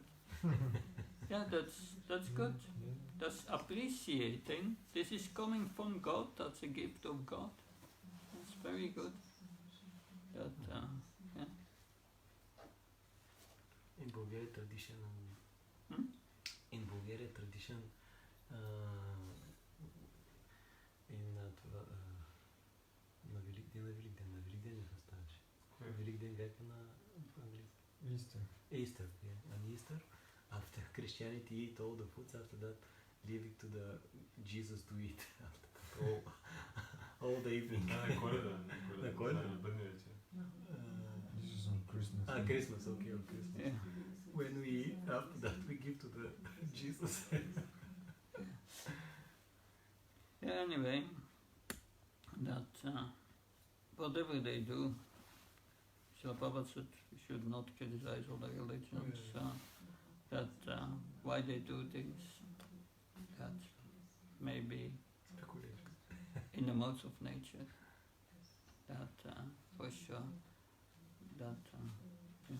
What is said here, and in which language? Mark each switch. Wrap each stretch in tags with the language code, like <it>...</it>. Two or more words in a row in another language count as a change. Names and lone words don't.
<en>Yeah, that's good. That's appreciating. This is coming from God. That's a gift of God. That's very good. That yeah. In Bulgarian tradition, in Bulgarian tradition,</en> <bg>на Великден не ставаше. Великден как е на английски?</bg> <en>Easter. Easter, yeah. On Easter, after Christianity eat all the foods, after that leaving to the Jesus to eat after that all the evening.</en> <bg>На Коледа, на Бъдни вечер.</bg> <en>This is on Christmas. Christmas, okay, on Christmas. Yeah. When we eat, after that we give to the Jesus. Yeah, anyway, that whatever they do, Srila Prabhupada said we should not criticize other religions, that why they do things, that maybe in the modes of nature, that for sure, that yeah.</en>